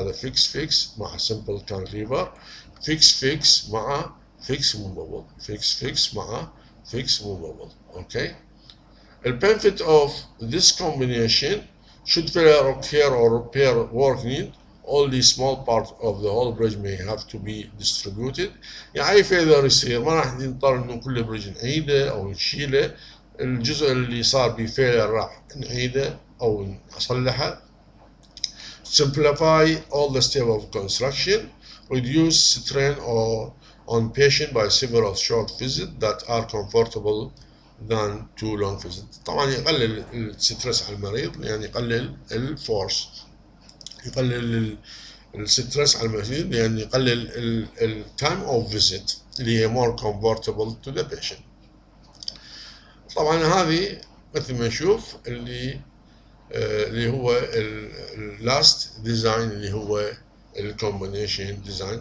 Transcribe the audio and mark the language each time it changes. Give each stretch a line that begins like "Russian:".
Arabic: هذا
English: fix مع simple cantilever, fix مع fix movable, fix مع fix movable, okay. The benefit of this combination, should failure occur or repair work need, only small part of the whole bridge may have to be distributed.
Arabic: يعني أي failure يصير ما راح نضطر إنه كل بريدج نعيده أو نشيله. الجزء اللي صار به failure راح نعيده أو نصلحه.
English: Simplify all the steps of construction. Reduce strain on patient by several short visits that are comfortable than too long visits.
Arabic: طبعا يقلل الستريس على المريض، يعني يقلل الفورس، يقلل الستريس على المريض، يعني يقلل التايم اوف فيزيت اللي هي
English: more comfortable to the patient.
Arabic: طبعا هذه مثل ما نشوف اللي هو اللاست ديزاين اللي هو الكومبينيشن ديزاين.